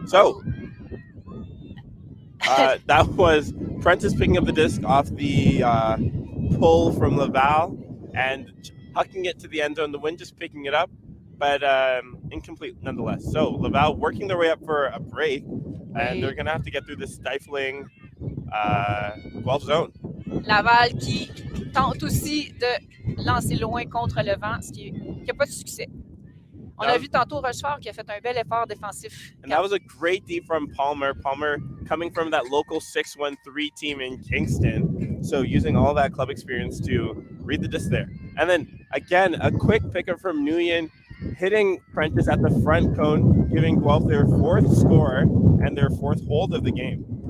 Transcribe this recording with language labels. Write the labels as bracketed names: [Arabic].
[English] So that was Prentice picking up the disc off the pull from Laval and hucking it to the end zone. The wind just picking it up, but incomplete nonetheless. So Laval working their way up for a break, and they're going to have to get through this stifling Guelph zone. [French] Laval qui tente aussi de lancer loin contre le vent, ce qui n'a pas de succès. On a vu tantôt Rochefort qui a fait un bel effort défensif. [English] And that was a great deep from Palmer. Palmer coming from that local 6-1-3 team in Kingston. So using all that club experience to read the disc there. And then again, a quick pickup from Nguyen, hitting Prentice at the front cone, giving Guelph their 4th score and their 4th hold of the game.